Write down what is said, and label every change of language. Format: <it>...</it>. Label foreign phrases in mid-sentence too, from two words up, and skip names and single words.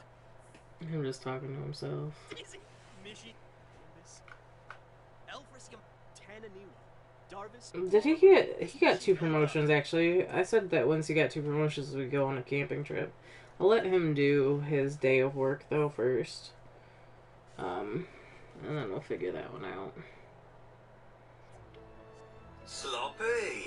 <en>Him just talking to himself. Easy. Mishi. Miss. Elfrisium. Tananiwa. Darvis. Did he got 2 promotions actually. I said that once he got 2 promotions we'd go on a camping trip. I'll let him do his day of work though first. And then we'll figure that one out. Sloppy.</en>